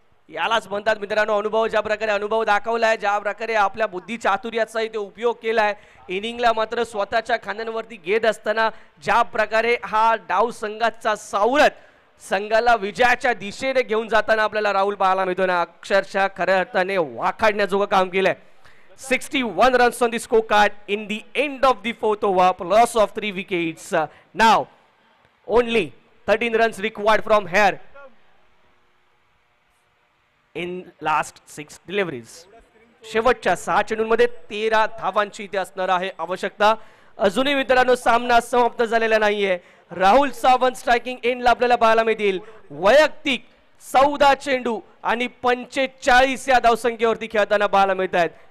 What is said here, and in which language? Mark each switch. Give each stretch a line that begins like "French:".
Marathi: यालाच म्हणतात मित्रांनो अनुभव. ज्या प्रकारे अनुभव दाखवलाय, ज्या प्रकारे आपल्या बुद्धी चातुर्याचाही ते उपयोग केलाय, इनिंगला मात्र स्वतःच्या खांद्यांवरती घेत असताना ज्या प्रकारे हा डाव संघाचा सावरत संघाला विजयाच्या दिशेने घेऊन जाताना आपल्याला राहुल पाहायला मिळतो ना, अक्षरशः खऱ्या अर्थाने वाखाडण्याजोगं काम केलंय.
English: 61 runs on the scorecard in the end of the fourth over, loss of 3 wickets. Now only 13 runs required from here in last 6 deliveries.
Marathi: शेवटच्या 6 चेंडूंमध्ये 13 धावांची इथे असणार आहे आवश्यकता. अजूनही मित्रांनो सामना समाप्त झालेला नाहीये. राहुल सावंत स्ट्रायकिंग एंडला आपल्याला पाहायला मिळतील. वैयक्तिक 14 चेंडू आणि 45 या धावसंख्येवरती खेळताना पाहायला मिळत आहेत.